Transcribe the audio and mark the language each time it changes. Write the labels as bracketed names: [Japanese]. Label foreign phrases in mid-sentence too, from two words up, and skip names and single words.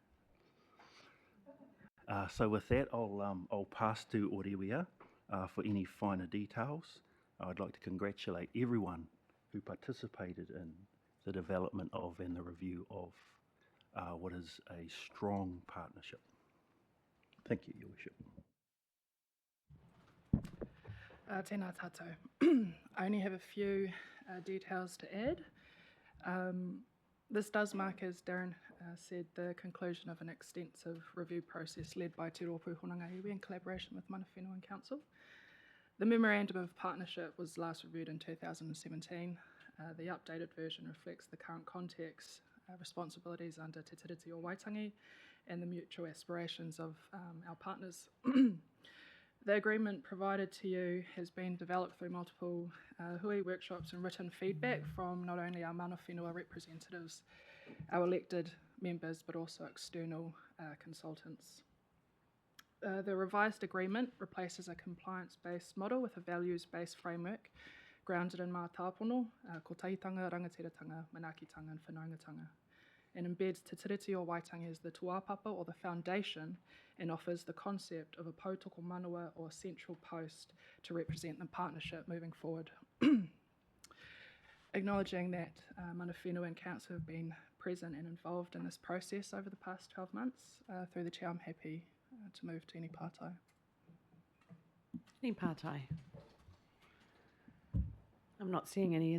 [English] So with that, I'll pass to Orewia for any finer details. I'd like to congratulate everyone who participated in the development of and the review of what is a strong partnership. Thank you, Your Worship. [Māori] Tēnā tātou. [English] I only have a few details to add. This does mark, as Darren said, the conclusion of an extensive review process led by Te Rōpū Honanga Iwi in collaboration with [Māori] Mana Whenua [English] and Council. The Memorandum of Partnership was last reviewed in 2017. The updated version reflects the current context, responsibilities under Te Tiriti o Waitangi, and the mutual aspirations of our partners. The agreement provided to you has been developed through multiple hui workshops and written feedback from not only our [Māori] mana whenua [English] representatives, our elected members, but also external consultants. The revised agreement replaces a compliance-based model with a values-based framework grounded in [Māori] mātāpono, kotahitanga, rangatiratanga, manakitanga [English] and whanaungatanga, and embeds Te Tiriti o Waitangi as the tuapapa or the foundation and offers the concept of a [Māori] pautoko manawa [English] or central post to represent the partnership moving forward. acknowledging that [Māori] Mana Whenua [English] and Council have been present and involved in this process over the past 12 months. Through the chair, I'm happy to move to any partai. Any partai? I'm not seeing any.